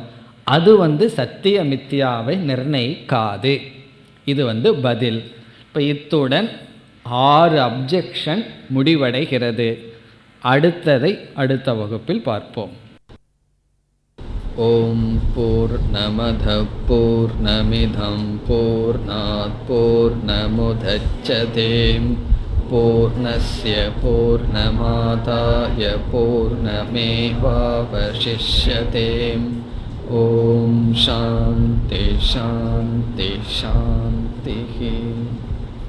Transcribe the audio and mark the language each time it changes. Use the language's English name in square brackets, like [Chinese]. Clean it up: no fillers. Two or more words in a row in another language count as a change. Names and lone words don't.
[Tamil] அது சத்திய மித்யாவை நிர்ணயிக்காது. இது பதில். இப்போ இத்துடன் 6 அப்ஜெக்ஷன் முடிவடைகிறது. அடுத்ததை அடுத்த வகுப்பில் பார்ப்போம். [Sanskrit] ओम् पूर्णमद पूर्णमिदम् पूर्णात् पूर्णमुदच्यते पूर्णस्य पूर्णमादाय पूर्णमेवावशिष्यते. ओम् शान्ति शान्ति शान्ति.